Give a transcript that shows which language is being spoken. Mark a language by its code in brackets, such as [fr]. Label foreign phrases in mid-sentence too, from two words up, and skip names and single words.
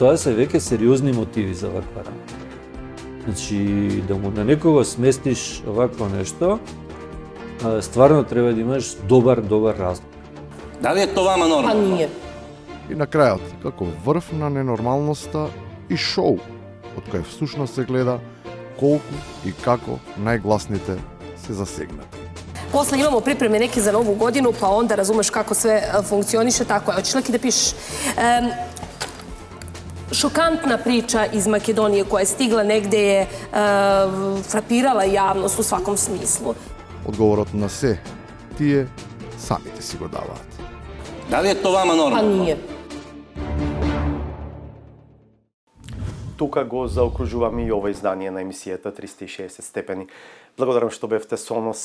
[mk] Тоа се веќе сериозни мотиви за ваква работа. Значи, да му на некого сместиш овакво нешто, стварно треба да имаш добар разлог. Дали е тоа вама нормално? Па ние. И на крајот, како врв на ненормалноста и шоу, од кој всушност се гледа колку и како најгласните се засегнати. [sr] Posle imamo pripreme neke za novu godinu, pa onda razumeš kako sve funkcioniše, tako je. Hoćeš Leki da pišeš? Šokantna priča iz Makedonije koja je stigla negde je frapirala javnost u svakom smislu. [mk] Одговорот на се, тие самите си го даваат. Дали е тоа вама Па нормално? ние. Тука го заокружуваме и ова издание на емисијата 360 степени. Благодарам што бевте со нас.